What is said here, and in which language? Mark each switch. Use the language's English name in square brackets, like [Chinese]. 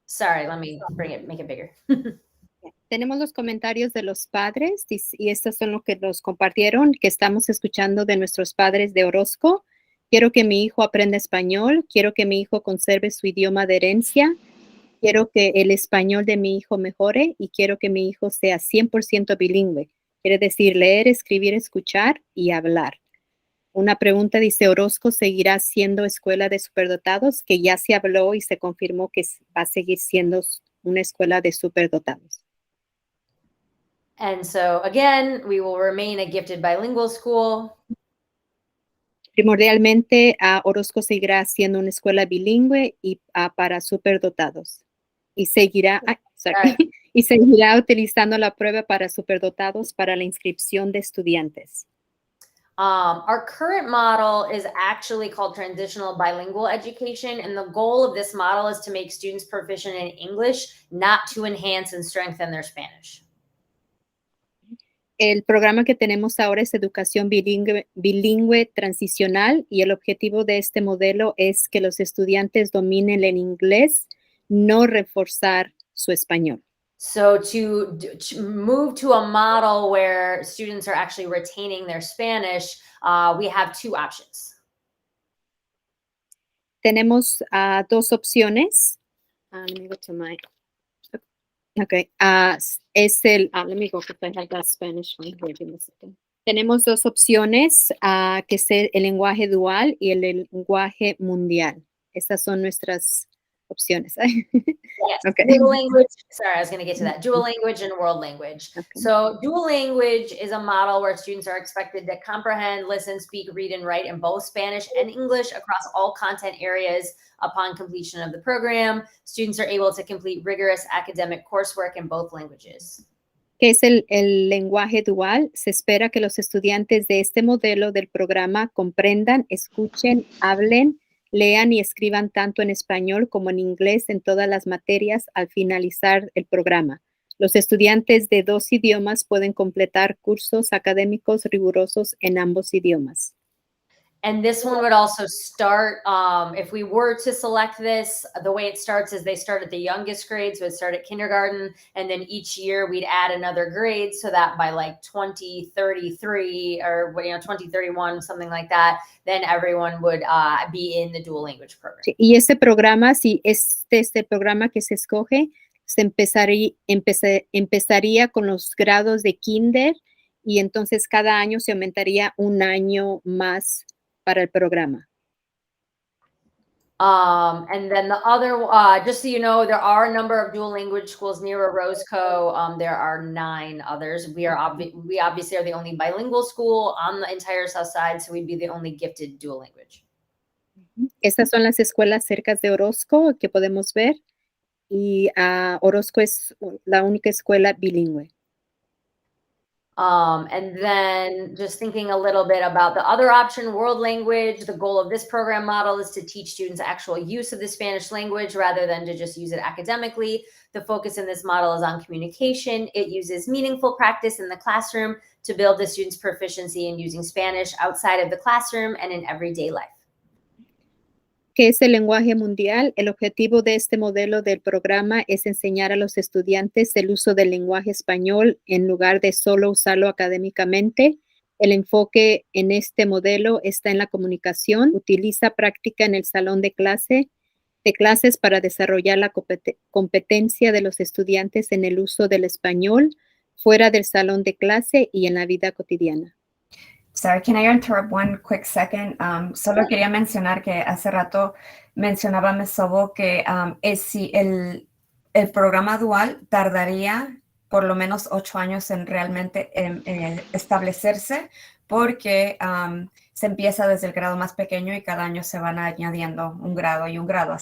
[English] Sorry, let me make it bigger. [Spanish] Tenemos los comentarios de los padres y estos son los que nos compartieron, que estamos escuchando de nuestros padres de Orozco. Quiero que mi hijo aprenda español, quiero que mi hijo conserve su idioma de herencia, quiero que el español de mi hijo mejore y quiero que mi hijo sea 100% bilingüe. Quiere decir leer, escribir, escuchar y hablar. Una pregunta dice, ¿Orozco seguirá siendo escuela de superdotados? Que ya se habló y se confirmó que va a seguir siendo una escuela de superdotados. [English] And so again, we will remain a gifted bilingual school. [Spanish] Primordialmente, Orozco seguirá siendo una escuela bilingüe y para superdotados. Y seguirá, y seguirá utilizando la prueba para superdotados para la inscripción de estudiantes. [English] Our current model is actually called transitional bilingual education, and the goal of this model is to make students proficient in English, not to enhance and strengthen their Spanish. [Spanish] El programa que tenemos ahora es educación bilingüe transicional y el objetivo de este modelo es que los estudiantes dominen el inglés, no reforzar su español. [English] So to move to a model where students are actually retaining their Spanish, we have two options. [Spanish] Tenemos dos opciones. [English] Let me go to my... Okay, [Spanish] es el, [English] let me go because I have that Spanish one here. Give me a second. [Spanish] Tenemos dos opciones, que es el lenguaje dual y el lenguaje mundial. Estas son nuestras opciones. [English] Yes, okay. Dual language. Sorry, I was going to get to that. Dual language and world language. Okay. So dual language is a model where students are expected to comprehend, listen, speak, read, and write in both Spanish and English across all content areas. Upon completion of the program, students are able to complete rigorous academic coursework in both languages. [Spanish] ¿Qué es el lenguaje dual? Se espera que los estudiantes de este modelo del programa comprendan, escuchen, hablen, lean y escriban tanto en español como en inglés en todas las materias al finalizar el programa. Los estudiantes de dos idiomas pueden completar cursos académicos rigurosos en ambos idiomas. [English] And this one would also start, if we were to select this, the way it starts is they start at the youngest grade, so it start at kindergarten, and then each year we'd add another grade so that by like 2033 or 2031, something like that, then everyone would be in the dual language program. [Spanish] Y este programa, si este es el programa que se escoge, se empezaría con los grados de kinder y entonces cada año se aumentaría un año más para el programa. [English] And then the other, just so you know, there are a number of dual language schools near Orozco. There are 9 others. We obviously are the only bilingual school on the entire south side, so we'd be the only gifted dual language. [Spanish] Estas son las escuelas cerca de Orozco que podemos ver y Orozco es la única escuela bilingüe. [English] And then just thinking a little bit about the other option, world language. The goal of this program model is to teach students actual use of the Spanish language rather than to just use it academically. The focus in this model is on communication. It uses meaningful practice in the classroom to build the students' proficiency in using Spanish outside of the classroom and in everyday life. [Spanish] ¿Qué es el lenguaje mundial? El objetivo de este modelo del programa es enseñar a los estudiantes el uso del lenguaje español en lugar de solo usarlo académicamente. El enfoque en este modelo está en la comunicación. Utiliza práctica en el salón de clases para desarrollar la competencia de los estudiantes en el uso del español fuera del salón de clase y en la vida cotidiana. [English] Sorry, can I interrupt one quick second? [Spanish] Solo quería mencionar que hace rato mencionaba Mesobo que si el programa dual tardaría por lo menos 8 años en realmente establecerse, porque se empieza desde el grado más pequeño y cada año se van añadiendo un grado y un grado.